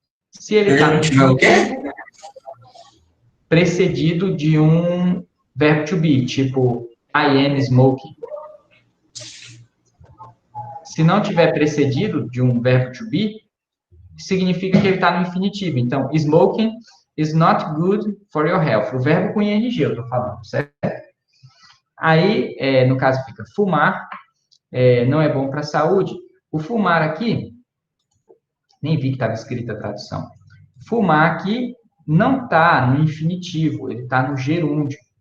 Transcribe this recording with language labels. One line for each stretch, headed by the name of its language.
Portuguese: Se ele está no infinitivo, precedido de um verbo to be, tipo
English: I am smoking.
Portuguese: Se não tiver precedido de um verbo to be, significa que ele está no infinitivo.
English: Então, smoking is not good for your health.
Portuguese: O verbo com ing, eu estou falando, certo? Aí, no caso, fica fumar, não é bom para a saúde. O fumar aqui, nem vi que estava escrita a tradução. Fumar aqui não está no infinitivo, ele está no gerúndio.